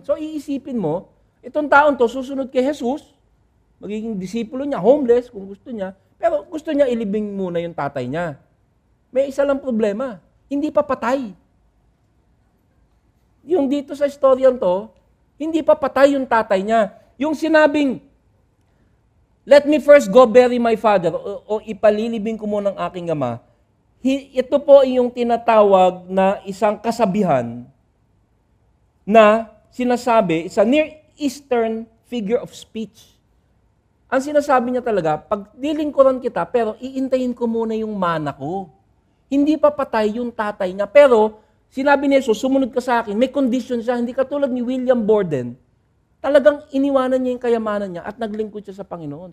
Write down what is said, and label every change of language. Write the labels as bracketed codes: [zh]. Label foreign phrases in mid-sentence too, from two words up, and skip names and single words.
[tl] So iisipin mo, itong taon to susunod kay Jesus, magiging disipulo niya, homeless kung gusto niya, pero gusto niya ilibing muna yung tatay niya. May isa lang problema, hindi pa patay. Yung dito sa storyan to, hindi pa patay yung tatay niya. Yung sinabing, [en] let me first go bury my father, [tl] o ipalilibing ko muna ang aking ama, ito po yung tinatawag na isang kasabihan na sinasabi, [en] it's a Near Eastern figure of speech. [tl] Ang sinasabi niya talaga, pag dilingkuran kita, pero iintayin ko muna yung mana ko. Hindi pa patay yung tatay niya. Pero, sinabi ni Jesus, sumunod ka sa akin, may condition siya, hindi katulad ni William Borden, talagang iniwanan niya yung kayamanan niya at naglingkod siya sa Panginoon.